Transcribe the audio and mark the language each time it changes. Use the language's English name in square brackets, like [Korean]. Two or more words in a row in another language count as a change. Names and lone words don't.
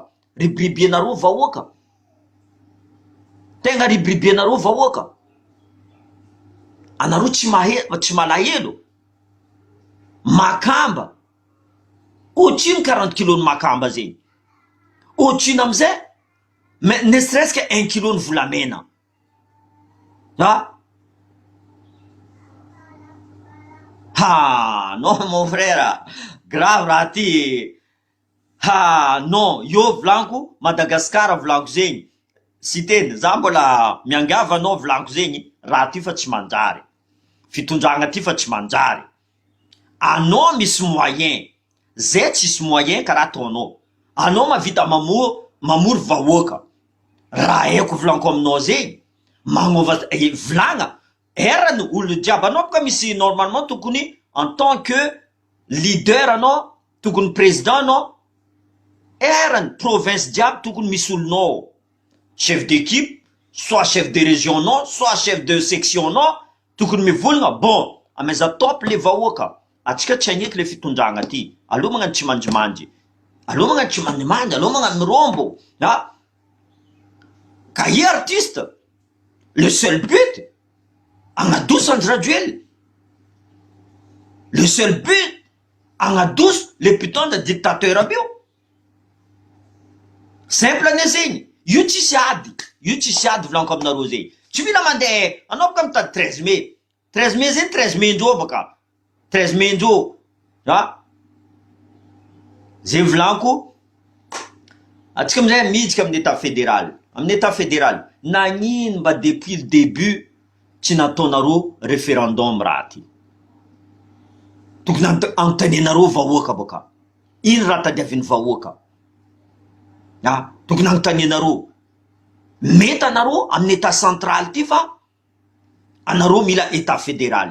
[Malagasy] Ribiriby anareo vahoaka. Tegna ribiriby anareo vahoaka. Anareo tsy malahelo. Makamba. Otrino 40 kilos ny makamba zegny. Otrino amizay, [French] ne serait-ce que 1 kilo [Malagasy] ny volamena. [French] Non mon frère, grave [Malagasy] raha ty. Non, io volanko, Madagascar volanko zegny. Sy teny, za mbola miangava anao volanko zegny, raha ty fa tsy manjary. Fitondragna ty fa tsy manjary. Anao misy moyen, zay tsisy moyen karaha ataonao. Anao mavita mamory vahoaka. Raha haiko volanko aminao zegny, magnova volagna, erany olo jiaby. Anao boka misy normalement tokony [French] en tant que leader [Malagasy] anao, tokony président anao, erany province jiaby tokony misy olonao. [French] Chef d'équipe, soit chef de région non, soit chef de section non, [Malagasy] tokony mivolagna. Bon, ameza top le vahoaka. Atsika tsy agneky le fitondragna ty. Aloha magnano tsy manjimanjy. Aloha magnano tsy manjimanjy, aloha magnano mirombo. [French] Ka i artiste, le seul but, [Malagasy] agnadoso Andry Rajoelina. [French] Le seul but, [Malagasy] agnadoso le mpitondra dictateur aby io. Simple ane zegny. Io tsisy ady. Io tsisy ady volanko aminareo zegny. Tsy mila mandeha, anao boka mitady 13 mai. 13 mai zegny 13 mai ndrô boka. 13 mai ndrô. Zay volanko. Atsika amizay miditsika amin'ny [French] état fédéral. [Malagasy] Amin'ny [French] état fédéral. [Malagasy] Nagnino mba [French] depuis le début [Malagasy] tsy nataonareo référendum raha ty. Tokony anontanianareo vahoaka boka. Ino raha tadiavin'ny vahoaka? Tokony anontanianareo. Mety anareo amin'ny [French] état central [Malagasy] ty fa anareo mila [French] état fédéral.